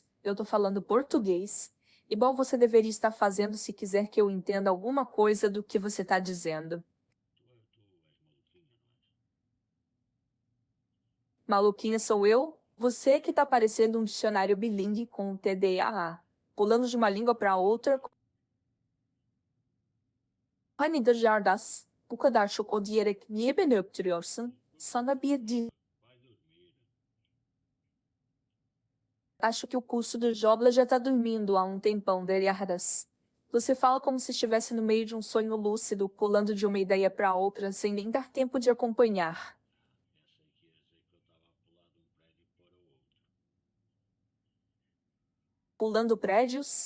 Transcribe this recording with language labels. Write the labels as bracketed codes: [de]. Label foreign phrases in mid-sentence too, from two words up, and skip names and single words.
[pt] Eu tô falando português. Igual você deveria estar fazendo se quiser que eu entenda alguma coisa do que você tá dizendo. Maluquinha sou eu? Você que tá parecendo um dicionário bilíngue com TDAH, pulando de uma língua para outra. [tr] Hani DrJardas, bu kadar çok o diyerek niye beni öptürüyorsun? Sana bir di... [pt] Acho que o curso do Jobla já tá dormindo há um tempão, DrJardas. Você fala como se estivesse no meio de um sonho lúcido, pulando de uma ideia para outra, sem nem dar tempo de acompanhar. Pulando prédios?